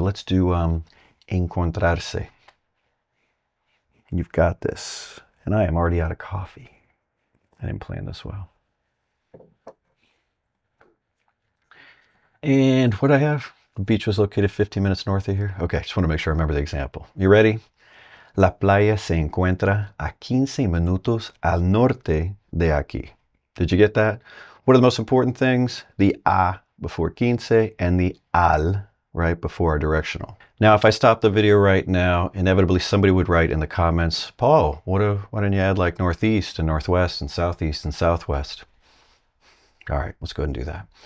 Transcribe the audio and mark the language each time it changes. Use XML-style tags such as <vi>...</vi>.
<en>Let's do encontrarse. You've got this. And I am already out of coffee. I didn't plan this well. And what do I have? The beach was located 15 minutes north of here. Okay, just want to make sure I remember the example. You ready?</en> <es>La playa se encuentra a 15 minutos al norte de aquí.</es> <en>Did you get that? What are the most important things? The a before 15 and the al right before our directional. Now, if I stop the video right now, inevitably somebody would write in the comments, Paul, why don't you add like northeast and northwest and southeast and southwest? All right, let's go ahead and do that.</en>